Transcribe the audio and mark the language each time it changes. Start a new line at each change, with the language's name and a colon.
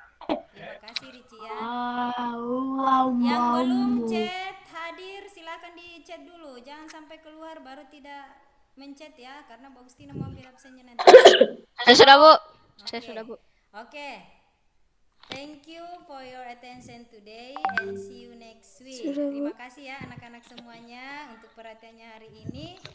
Indonesian: Terima kasih, Ricci ya. Yang belum chat hadir silahkan di chat dulu. Jangan sampai keluar baru tidak mencet ya, karena Bagustina mau ambil absennya nanti. Saya sudah, Bu. Saya Oke. sudah, Bu. Oke.
English: Thank you for your attention today and see you next week.
Indonesian: Terima kasih ya anak-anak semuanya untuk perhatiannya hari ini.